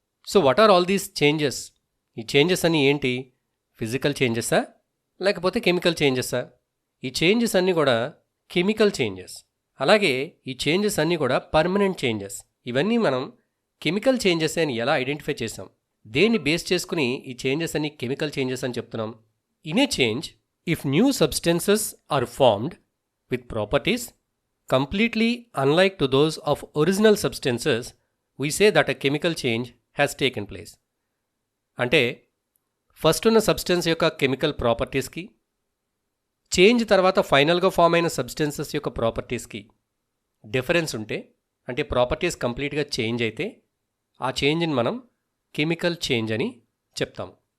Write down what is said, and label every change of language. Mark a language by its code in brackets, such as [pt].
[en] So what are all these changes? [te] ఈ changes అన్నీ ఏంటి, ఫిజికల్ చేంజెసా లేకపోతే కెమికల్ చేంజెసా? ఈ చేంజెస్ అన్నీ కూడా కెమికల్ చేంజెస్. అలాగే ఈ చేంజెస్ అన్నీ కూడా పర్మనెంట్ చేంజెస్. ఇవన్నీ మనం కెమికల్ చేంజెస్ అని ఎలా ఐడెంటిఫై చేసాం, దేన్ని బేస్ చేసుకుని ఈ చేంజెస్ అన్ని కెమికల్ చేంజెస్ అని చెప్తున్నాం? [en] In a change, if new substances are formed with properties completely unlike to those of original substances, we say that a chemical change has taken place. [te] అంటే first ఉన్న substance యొక్క chemical ప్రాపర్టీస్కి, change తర్వాత ఫైనల్గా form అయిన substances యొక్క ప్రాపర్టీస్కి difference ఉంటే, అంటే properties కంప్లీట్గా చేంజ్ అయితే ఆ చేంజ్ని మనం కెమికల్ చేంజ్ అని చెప్తాము.